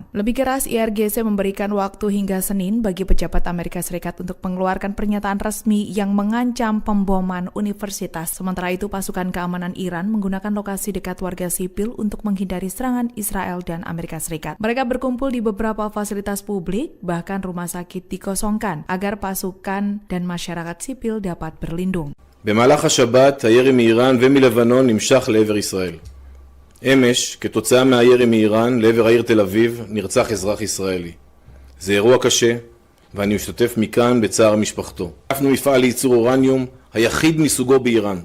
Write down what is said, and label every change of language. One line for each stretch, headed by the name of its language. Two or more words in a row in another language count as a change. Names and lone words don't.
Indonesian: Lebih keras, IRGC memberikan waktu hingga Senin bagi pejabat Amerika Serikat untuk mengeluarkan pernyataan resmi yang mengancam pemboman universitas. Sementara itu, pasukan keamanan Iran menggunakan lokasi dekat warga sipil untuk menghindari serangan Israel dan Amerika Serikat. Mereka berkumpul di beberapa fasilitas publik, bahkan rumah sakit dikosongkan agar pasukan dan masyarakat sipil dapat berlindung.
Hebrew: במהלך השבת, הירי מאיראן ומלבנון נמשך לעבר ישראל. אמש, כתוצאה מהירי מאיראן לעבר העיר תל אביב, נרצח אזרח ישראלי. זה אירוע קשה, ואני משתתף מכאן בצער משפחתו. אנחנו מפעל לייצור אורניום, היחיד מסוגו באיראן.